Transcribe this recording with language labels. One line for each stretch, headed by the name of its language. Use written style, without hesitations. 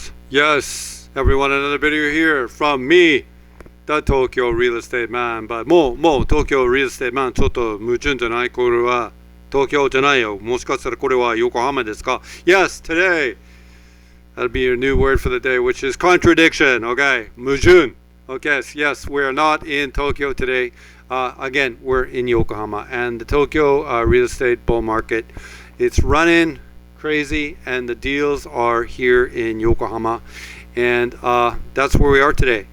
English: Yes, everyone, another video here from me, the Tokyo Real Estate Man.
Japanese: But もう Tokyo Real Estate Man ちょっと矛盾じゃない？これは東京じゃないよ。もしかしたらこれは横浜ですか？
English: Yes, today that'll be your new word for the day, which is contradiction. Okay, 矛盾. Okay, yes, we're not in Tokyo today. Again, we're in Yokohama, and the Tokyo real estate bull market, it's running crazy, and the deals are here in Yokohama, and that's where we are today.